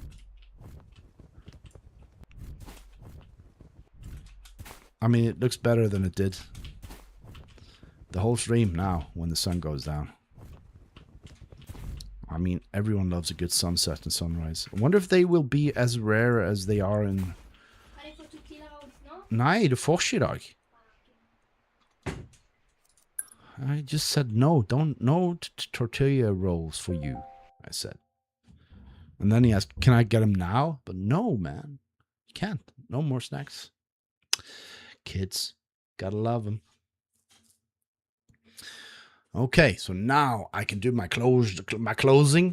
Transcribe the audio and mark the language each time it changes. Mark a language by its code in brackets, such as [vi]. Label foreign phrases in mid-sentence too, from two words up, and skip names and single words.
[en] I mean, it looks better than it did. The whole stream now when the sun goes down. I mean, everyone loves a good sunset and sunrise. I wonder if they will be as rare as they are in... [da] Nej, du får ikke I dag. [en] I just said no. No tortilla rolls for you, I said. And then he asked, can I get them now? But no, man. You can't. No more snacks. Kids. Gotta love them. Okay, so now I can do my closing.